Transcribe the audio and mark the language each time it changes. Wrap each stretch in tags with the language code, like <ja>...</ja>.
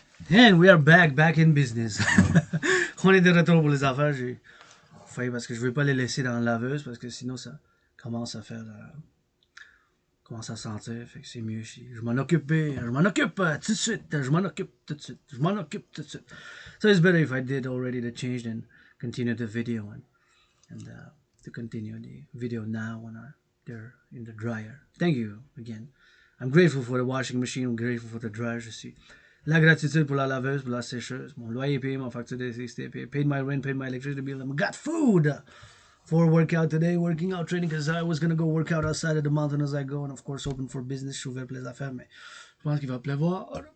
<en>And we are back in business.</en> <fr>On est de retour pour les affaires. J'ai failli parce que je vais pas les laisser dans la laveuse parce que sinon ça commence à faire commence à sentir. Fait que c'est mieux. Je m'en occupe tout de suite. Je m'en occupe tout de suite. Je m'en occupe tout de suite.</fr> <en>So it's better if I did already the change than continue the video and to continue the video now when they're in the dryer. Thank you again. I'm grateful for the washing machine. I'm grateful for the dryer.</en> <fr>Je suis la gratitude pour la laveuse, pour la sécheuse. Mon loyer est payé, mon facture d'électricité est payée.</fr> <en>Paid my rent, paid my electricity bill. I got food for workout today, working out, training, because I was going to go work out outside of the mountain as I go, and of course open for business.</en> <fr>Je suis ouvert pour les affaires, mais je pense qu'il va pleuvoir.</fr>